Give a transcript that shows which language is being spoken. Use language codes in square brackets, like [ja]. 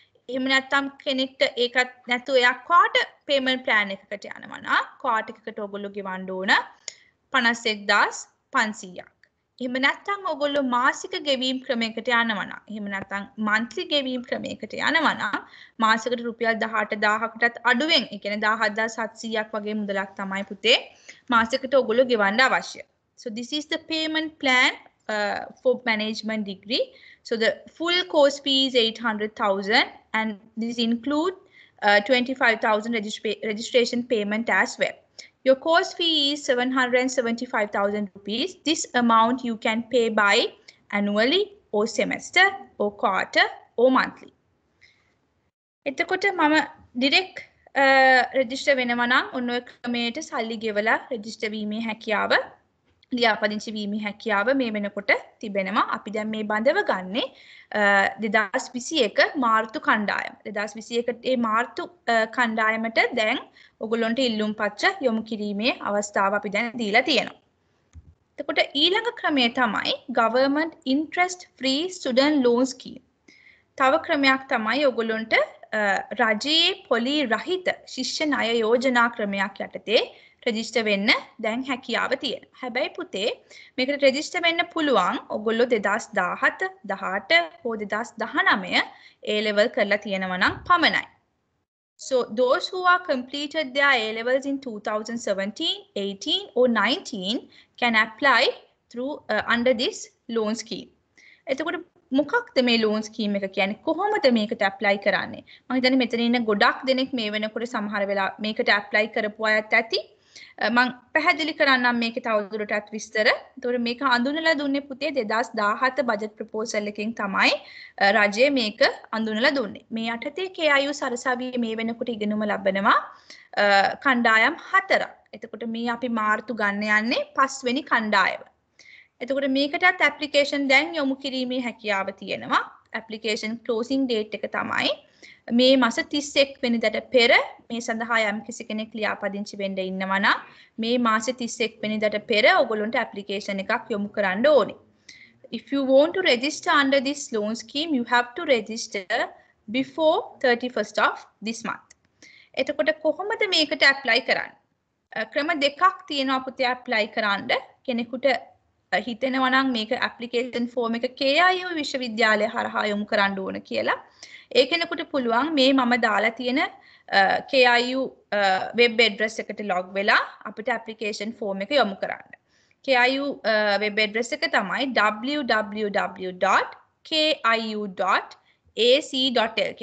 [si] එහෙම නැත්නම් කෙනෙක්ට ඒකත් නැතුව එයා [en] quarter payment plan [si] එකකට යනවා නම් quarter එකකට ඔයගොල්ලෝ ගෙවන්න ඕන 51,500ක්. එහෙම නැත්නම් ඔයගොල්ලෝ මාසික ගෙවීම් ක්‍රමයකට යනවා නම් එහෙම නැත්නම් monthly ගෙවීම් ක්‍රමයකට යනවා නම් මාසෙකට රුපියල් 18,000කටත් අඩුවෙන් ඒ කියන්නේ 17,700ක් වගේ මුදලක් තමයි පුතේ මාසෙකට ඔයගොල්ලෝ ගෙවන්න අවශ්‍ය. [en] So this is the payment plan for management degree. So the full course fee is 800,000 and this include 25,000 registration payment as well. Your course fee is 775,000 rupees. This amount you can pay by annually or semester or quarter or monthly. [si] එතකොට මම direct register වෙනවා නම් ඔන්න ඔය ක්‍රමයට සල්ලි ගෙවලා register වීමේ හැකියාව ලියාපදිංචි වීමේ හැකියාව මේ වෙනකොට තිබෙනවා. අපි දැන් මේ බඳව ගන්නේ 2021 මාර්තු කණ්ඩායම. 2021 ඒ මාර්තු කණ්ඩායමට දැන් ඔයගොල්ලන්ට ඉල්ලුම් පත්‍ර යොමු කිරීමේ අවස්ථාව අපි දැන් දීලා තියෙනවා. එතකොට ඊළඟ ක්‍රමය තමයි [en] government interest free student loan scheme. [si] තව ක්‍රමයක් තමයි ඔයගොල්ලන්ට රජයේ පොලි රහිත ශිෂ්‍ය ණය යෝජනා ක්‍රමයක් යටතේ රෙජිස්ටර් වෙන්න දැන් හැකියාව තියෙනවා. හැබැයි පුතේ මේකට රෙජිස්ටර් වෙන්න පුළුවන් ඔයගොල්ලෝ 2017, 18 හෝ 2019 A level කරලා තියෙනවා නම් පමණයි. [en] So those who are completed their A levels in 2017, 18 or 19 can apply through under this loan scheme. [si] එතකොට මොකක්ද මේ loan scheme එක කියන්නේ? කොහොමද මේකට apply කරන්නේ? මම හිතන්නේ මෙතන ඉන්න ගොඩක් දෙනෙක් මේ වෙනකොට සමහර වෙලා මේකට apply කරපු අයත් ඇති. මම පැහැදිලි කරන්නම් මේකේ තවදුරටත් විස්තර. ඒතකොට මේක හඳුන්වලා දුන්නේ පුතේ 2017 බජට් ප්‍රොපෝසල් එකකින් තමයි රජය මේක හඳුන්වලා දුන්නේ. මේ යටතේ KIU සරසවියේ මේ වෙනකොට ඉගෙනුම ලබනවා කණ්ඩායම් 4ක්. එතකොට මේ අපි මාර්තු ගන්න යන්නේ 5 වෙනි කණ්ඩායම. එතකොට මේකටත් ඇප්ලිකේෂන් දැන් යොමු කිරීමේ හැකියාව තියෙනවා. ඇප්ලිකේෂන් ක්ලෝසින් ඩේට් එක තමයි මේ මාස 31 වෙනිදාට පෙර මේ සඳහා යම් කිසි කෙනෙක් ලියාපදිංචි වෙන්න ඉන්නවා නම් මේ මාස 31 වෙනිදාට පෙර ඔයගොල්ලන්ට ඇප්ලිකේෂන් එකක් යොමු කරන්න ඕනේ. [en] If you want to register under this loan scheme, you have to register before 31st of this month. [si] එතකොට කොහොමද මේකට apply කරන්නේ? ක්‍රම දෙකක් තියෙනවා පුතේ apply කරන්න. කෙනෙකුට හිතෙනවා නම් මේක application form එක KIU විශ්වවිද්‍යාලය හරහා යොමු කරන්න ඕන කියලා. ඒ කෙනෙකුට පුළුවන් මේ මම දාලා තියෙන KIU web address එකට log වෙලා අපිට application form එක යොමු කරන්න. KIU web address එක තමයි www.kiu.ac.lk.